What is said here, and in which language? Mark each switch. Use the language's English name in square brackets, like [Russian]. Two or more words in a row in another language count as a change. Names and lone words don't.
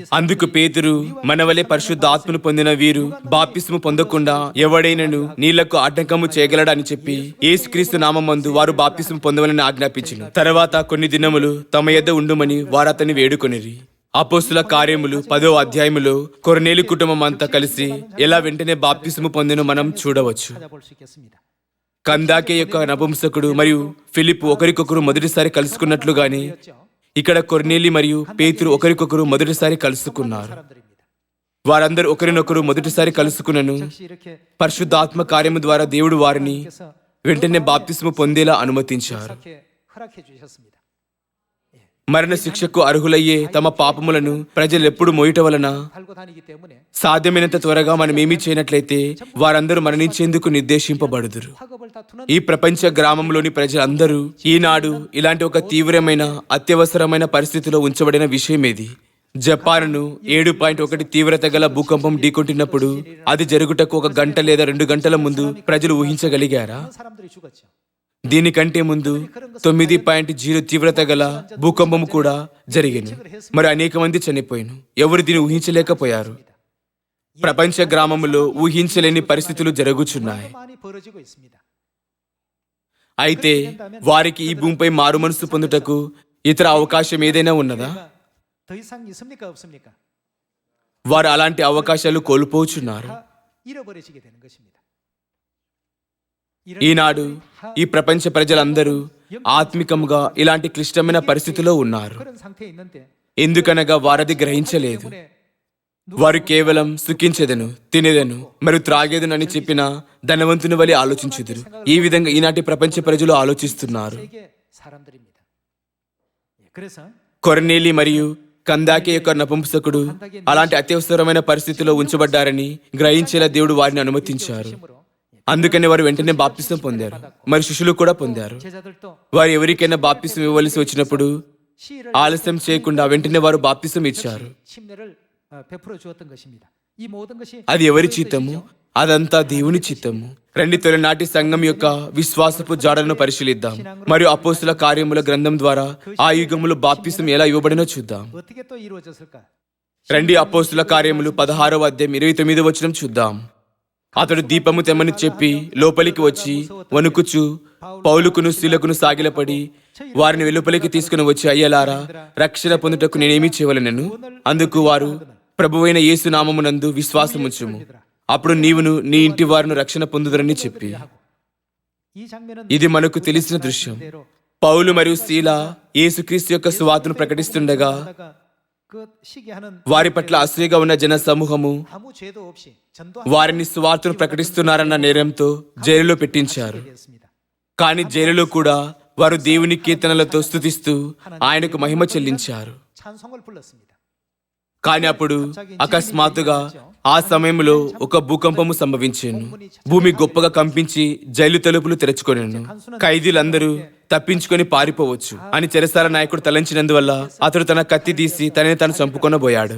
[Telugu] అందుకు పేతురు, మనవలే పరిశుద్ధాత్మను పొందిన వీరు బాప్తిస్ము పొందకుండా ఎవడైనను నీళ్లకు ఆటంకము చేయగలడా అని చెప్పి యేసుక్రీస్తు నామమందు వారు బాప్తిసం పొందవలని ఆజ్ఞాపించును. తర్వాత కొన్ని దినములు తమ యొద్ద ఉండుమని వారు అతన్ని వేడుకొనిరి. అపోస్తుల కార్యములు 10వ అధ్యాయములో కొర్నేలి కుటుంబం అంతా కలిసి ఎలా వెంటనే బాప్తిసము పొందినో మనం చూడవచ్చు. [Korean] 찾아볼 수 있겠습니다. [Telugu] కందాకే యొక్క నపుంసకుడు మరియు ఫిలిప్ ఒకరికొకరు మొదటిసారి కలుసుకున్నట్లుగానే ఇక్కడ కొర్నేలి మరియు పేతురు ఒకరికొకరు మొదటిసారి కలుసుకున్నారు. [Korean] 사람들입니다. [Telugu] వారందరూ ఒకరినొకరు మొదటిసారి కలుసుకున్నను. [Korean] 역시 이렇게 [Telugu] పరిశుద్ధాత్మ కార్యము ద్వారా దేవుడు వారిని [Korean] 께서 [Telugu] వెంటనే బాప్తిస్ము పొందేలా అనుమతించారు. [Korean] 이렇게 허락해 주셨습니다. [Telugu] మరణ శిక్షకు అర్హులయ్యే తమ పాపములను ప్రజలు ఎప్పుడు మోయట వలన [Korean] 달고 다니기 때문에 [Telugu] సాధ్యమైనంత త్వరగా మనం ఏమీ చేయనట్లయితే వారందరూ మరణించేందుకు నిర్దేశింపబడుదురు. [Korean] 학업을 다투는 [Telugu] ఈ ప్రపంచ గ్రామంలోని ప్రజలందరూ ఈనాడు ఇలాంటి ఒక తీవ్రమైన అత్యవసరమైన పరిస్థితిలో ఉంచబడిన విషయమేది. జపాన్ను 7.1 తీవ్రత గల భూకంపం ఢీకొట్టినప్పుడు అది జరుగుటకు 1 గంట లేదా 2 గంటల ముందు ప్రజలు ఊహించగలిగారా? [Korean] 사람들이 죽었죠. [Telugu] దీనికంటే ముందు 9.0 తీవ్రత గల భూకంపం కూడా జరిగింది. మరి అనేక మంది చనిపోయారు. ఎవరు దీన్ని ఊహించలేకపోయారు. ప్రపంచ గ్రామంలో ఊహించలేని పరిస్థితులు జరుగుచున్నాయి. [Korean] 많이 벌어지고 있습니다. [Telugu] అయితే వారికి ఈ భూమిపై మారు మనసు పొందుటకు ఇతర అవకాశం ఏదైనా ఉన్నదా? [Korean] 더 이상 있습니까 없습니까? [Telugu] వారు అలాంటి అవకాశాలు కోల్పోచున్నారు. [Korean] 잃어버리시게 되는 것입니다. [Telugu] ఈనాడు ఈ ప్రపంచ ప్రజలందరూ ఆత్మికంగా ఇలాంటి క్లిష్టమైన పరిస్థితిలో ఉన్నారు. [Korean] 그런 상태에 있는데 [Telugu] ఎందుకనగా వారది గ్రహించలేదు. వారు కేవలం సుఖించెదను, తినేదను మరియు త్రాగేదను అని చెప్పిన ధనవంతుని వలె ఆలోచించుదురు. ఈ విధంగా ఈనాటి ప్రపంచ ప్రజలు ఆలోచిస్తున్నారు. [Korean] 세계 사람들입니다. 그래서 [Telugu] కొర్నేలి మరియు కందాకే యొక్క నపుంసకుడు అలాంటి అత్యవసరమైన పరిస్థితిలో ఉంచబడ్డారని గ్రహించేలా దేవుడు వారిని అనుమతించారు. అందుకని వారు వెంటనే బాప్తిసం పొందారు, మరి శిష్యులు కూడా పొందారు. [Korean] 제자들도 [Telugu] వారు ఎవరికైనా బాప్తిసం ఇవ్వవలసి వచ్చినప్పుడు [Korean] 시를 [Telugu] ఆలస్యం చేయకుండా వెంటనే వారు బాప్తిసం ఇచ్చారు. [Korean] 침례를 베풀어 주었던 것입니다. 이 모든 것이 [Telugu] అది ఎవరి చిత్తము? అదంతా దేవుని చిత్తము. రండి తొలినాటి సంఘం యొక్క విశ్వాసపు జాడలను పరిశీలిద్దాం మరియు అపోస్తుల కార్యముల గ్రంథం ద్వారా ఆ యుగములో బాప్తిసం ఎలా ఇవ్వబడినో చూద్దాం. [Korean] 어떻게 또 이루어졌을까? [Telugu] రండి అపోస్తుల కార్యములు 16వ అధ్యాయం 29వ వచనం చూద్దాం. అతడు దీపము తెమ్మని చెప్పి లోపలికి వచ్చి వణుకుచు పౌలుకును శీలకును సాగిలపడి వారిని వెలుపలికి తీసుకుని వచ్చి, అయ్యలారా, రక్షణ పొందుటకు నేనేమి చేయవలెనను? అందుకు వారు, ప్రభువైన యేసు నామమునందు విశ్వాసముంచుము, అప్పుడు నీవును నీ ఇంటి వారును రక్షణ పొందుదరని చెప్పి. [Korean] 이 장면은 [Telugu] ఇది మనకు తెలిసిన దృశ్యం. పౌలు మరియు శీల యేసుక్రీస్తు యొక్క సువార్తను ప్రకటిస్తుండగా [Korean] 그 시기하는 [Telugu] వారి పట్ల అసూయగా ఉన్న జన సమూహము [Korean] 아무 죄도 없이 전도 [Telugu] వారిని సువార్తను ప్రకటిస్తున్నారన్న నేరంతో జైలులో పెట్టించారు. [Korean] 했습니다. [Telugu] కానీ జైలులో కూడా వారు దేవుని కీర్తనలతో స్తుతిస్తూ ఆయనకు మహిమ చెల్లించారు. [Korean] 찬송을 불렀습니다. [Telugu] కానీ అప్పుడు అకస్మాత్తుగా ఆ సమయంలో ఒక భూకంపము సంభవించాను. భూమి గొప్పగా కంపించి జైలు తలుపులు తెరుచుకొనెను. ఖైదీలందరూ తప్పించుకొని పారిపోవచ్చు అని చెరసాల నాయకుడు తలంచినందువల్ల అతడు తన కత్తి తీసి తనని తాను చంపుకొనబోయాడు.